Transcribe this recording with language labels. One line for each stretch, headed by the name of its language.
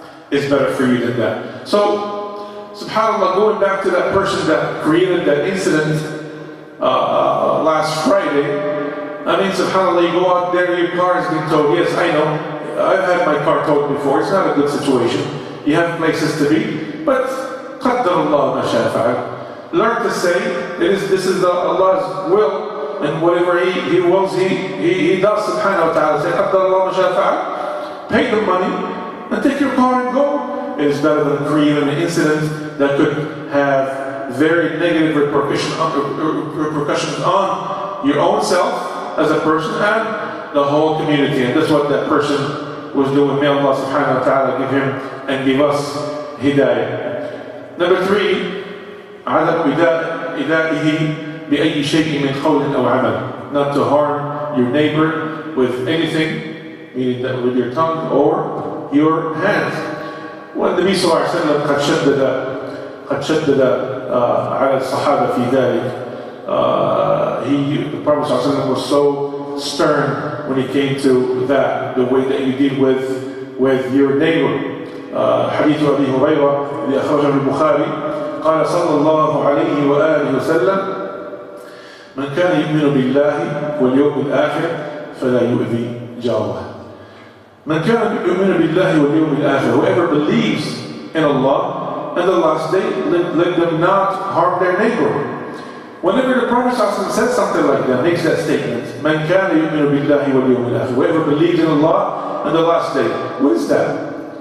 English: is better for you than that. So, subhanAllah, going back to that person that created that incident last Friday, I mean, subhanAllah, you go out there, your car has been towed. Yes, I know. I've had my car towed before. It's not a good situation. You have places to be.
Arabic: But, قَدَّرَ اللَّهُ مَا شَاءَ فَعَلَ.
English: Learn to say, this is Allah's will, and whatever He wills, He does, subhanahu wa ta'ala.
Arabic: Say, قَدَّرَ اللَّهُ مَا شَاءَ فَعَلَ.
English: Pay the money, and take your car and go. It is better than creating an incident that could have very negative repercussions on your own self, as a person and the whole community. And that's what that person was doing. May Allah subhanahu wa ta'ala give him and give us hidayah.
Arabic: Number 3, عدم إيذائه بأي شيء من قول أو عمل.
English: Not to harm your neighbor with anything, meaning that with your tongue or your hands.
Arabic: والنبي صلى الله عليه وسلم قد شدد على الصحابة في ذلك.
English: The Prophet ﷺ was so stern when he came to that, the way that you deal with your neighbor.
Arabic: حديث أبي هريرة الذي أخرجه البخاري قال صلى الله عليه وآله وسلم من كان يؤمن بالله واليوم الآخر فلا يؤذي جاره. من كان يؤمن بالله واليوم الآخر,
English: whoever believes in Allah and the last day, let them not harm their neighbor. Whenever the Prophet ﷺ says something like that, makes that statement,
Arabic: مَنْ كَانَ يُؤْمِنُ بِاللَّهِ وَالْيَوْمِ الْآخِرِ,
English: whoever believes in Allah and the last day. What is that?